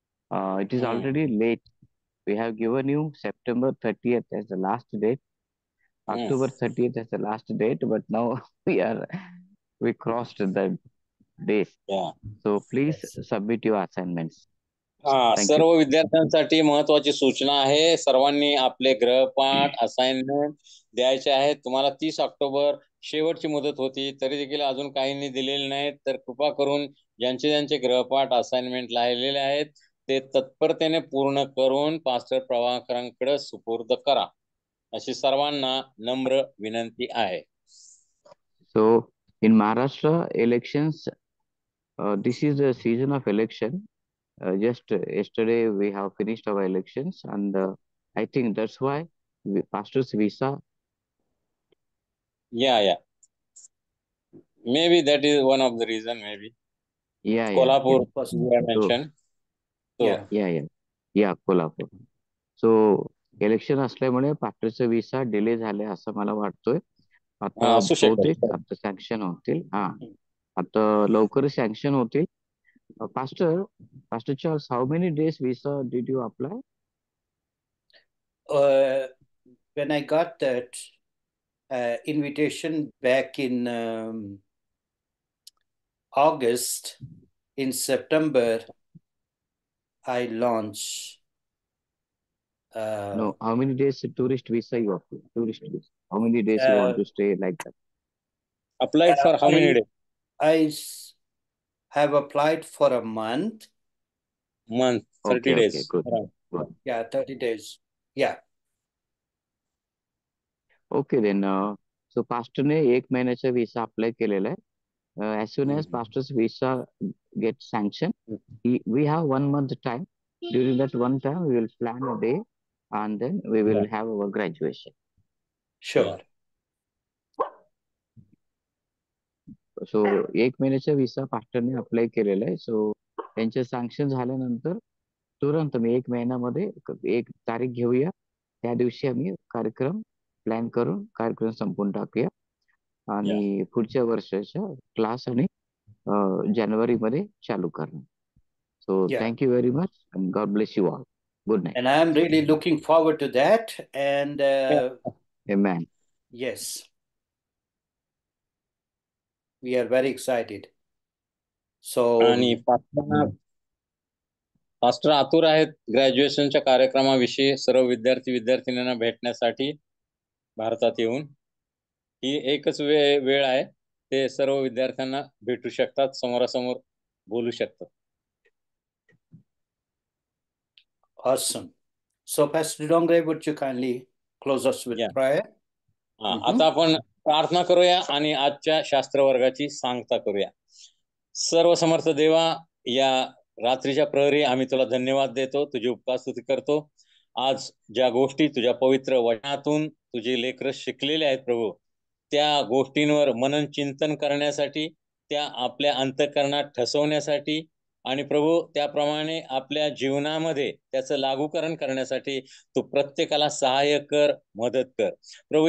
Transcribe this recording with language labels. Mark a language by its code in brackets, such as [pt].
[en] It is already late. We have given you September 30th as the last date, October 30th as the last date, but now we crossed the days. So please submit your assignments. [mr] सर्व विद्यार्थ्यांसाठी महत्वाची सूचना आहे. सर्वांनी आपले गृहपाठ assignment द्यायचे आहेत. तुम्हाला 30 ऑक्टोबर शेवटची मुदत होती, तरी देखील अजून काहींनी दिलेले नाहीत. तर कृपा करून ज्यांचे गृहपाठ असाइनमेंट राहिलेले आहेत ते तत्परतेने पूर्ण करून पास्टर प्रभाकरांकडे सुपूर्द करा, अशी सर्वांना नम्र विनंती आहे. [en] So in Maharashtra elections, this is the season of election. Just yesterday we have finished our elections, and I think that's why pastor's visa. Yeah. Maybe that is one of the reason. Maybe. Yeah. Kolhapur, you have mentioned. Yeah, Kolhapur. [mr] So election असल्यामुळे पास्टरचा visa delay झाले असं मला वाटतोय. आता बहुतेक आता sanction होतील. आता लवकर सँक्शन होतील. [en] Pastor Charles, how many days visa did you apply? When I got that invitation back in August, in September, I launched. No, how many days tourist visa you apply? Tourist visa. How many days you want to stay like that? Applied for how many days? I have applied for a month. 30 days. Okay, good. Yeah, 30 days. Yeah. Okay, then. [mr] So pastor ने 1 महिन्याचा visa apply केलेला आहे. [en] As soon as pastor's visa gets sanctioned, we have 1 month time. During that one time, we will plan a day, and then we will have our graduation. Sure. [mr] So 1 महिन्याचा visa pastorने apply केलेला आहे. So त्यांचे sanction झाल्यानंतर तुरंत मी 1 महिन्यामध्ये 1 तारीख घेऊया. त्या दिवशी आम्ही कार्यक्रम प्लॅन करून कार्यक्रम संपवून टाकूया आणि पुढच्या वर्षाच्या क्लास आणि जानेवारीमध्ये चालू करणार. [en] So thank you very much and God bless you all. Good night. And I am really looking forward to that. And Amen. Yes, we are very excited. So [mr] आणि पास्टर आतुर आहेत ग्रॅज्युएशनच्या कार्यक्रमाविषयी सर्व विद्यार्थ्यांना भेटण्यासाठी भारतात येऊन. ही एकच वेळ आहे, ते सर्व विद्यार्थ्यांना भेटू शकतात, समोरासमोर बोलू शकतात. [en] Awesome. So Pastor Dongre, would you kindly close us with prayer? [mr] आता आपण प्रार्थना करूया आणि आजच्या शास्त्र वर्गाची सांगता करूया. सर्व समर्थ देवा, या रात्रीच्या प्रहरी आम्ही तुला धन्यवाद देतो, तुझी उपकारस्तुती करतो. आज ज्या गोष्टी तुझ्या पवित्र वचनातून तुझे लेकरं शिकलेले आहेत प्रभू, त्या गोष्टींवर मनन चिंतन करण्यासाठी, त्या आपल्या अंतःकरणात ठसवण्यासाठी आणि प्रभू त्याप्रमाणे आपल्या जीवनामध्ये त्याचं लागूकरण करण्यासाठी तू प्रत्येकाला सहाय्य कर, मदत कर प्रभू.